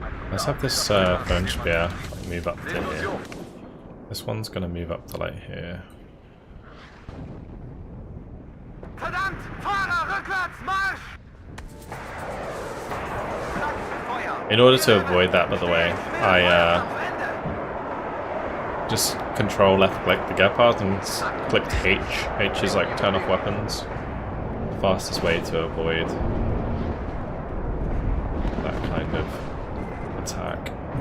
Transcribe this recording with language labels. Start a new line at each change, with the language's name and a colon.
English: Let's have this phone spear like, move up to here. This one's gonna move up to like here.
German: Verdammt! Fahrer, rückwärts, Marsch!
English: In order to avoid that, by the way, I just control left click the Gepard and clicked H. H is like turn off weapons. The fastest way to avoid that kind of attack.